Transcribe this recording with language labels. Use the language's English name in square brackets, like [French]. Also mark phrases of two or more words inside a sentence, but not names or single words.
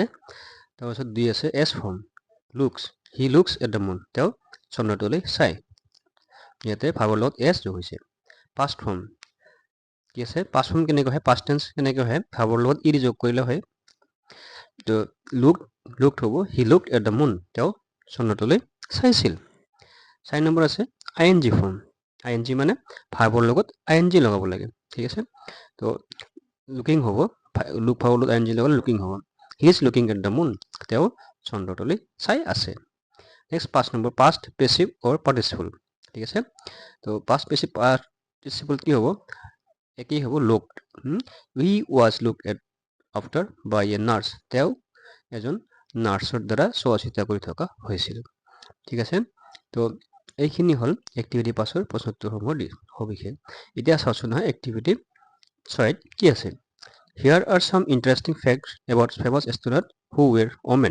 [Assamese] তাৰপাছত দুই আছে [English] s form. he looks at the moon, [Assamese] তেওঁ চন্দ্ৰটোলৈ চায়। ইয়াতে ভাৰ্বৰ লগত এছ যোগ হৈছে। [English] past form [Assamese] কি আছে? [English] past form [Assamese] কেনেকৈ হয়? [English] past tense [Assamese] কেনেকৈ হয়? ভাৰ্বৰ লগত ই যোগ কৰিলে হয়। তো লুকড হ'ব, [English] he looked at the moon, [Assamese] তেওঁ চন্দ্ৰটোলৈ চাইছিল। 4 নম্বৰ আছে [English] ING form. ING [Assamese] মানে ভাৰ্বৰ লগত [English] ING [Assamese] লগাব লাগে, ঠিক আছে। তো লুকিং হ'ব, [English] look verb [Assamese] লগত [English] ING [Assamese] লগালে লুকিং হ'ব। [English] he is looking at the moon, [Assamese] তেওঁ চন্দ্ৰটোলৈ চাই আছে। [English] next 5 number past passive or participle, [Assamese] ঠিক আছে। তো [English] past passive participle [Assamese] কি হ'ব? একেই হ'ব লুকড। [English] he was looked after by a nurse, [Assamese] তেওঁ এজন নাৰ্ছৰ দ্বাৰা চোৱা চিতা কৰি থকা হৈছিল, ঠিক আছে। তো এইখিনি হ'ল এক্টিভিটি 5ৰ প্ৰশ্নোত্তৰসমূহৰ সবিশেষ। এতিয়া চাওঁচোন নহয় এক্টিভিটি 6 কি আছে? [English] here are some interesting facts about famous astronaut who were women.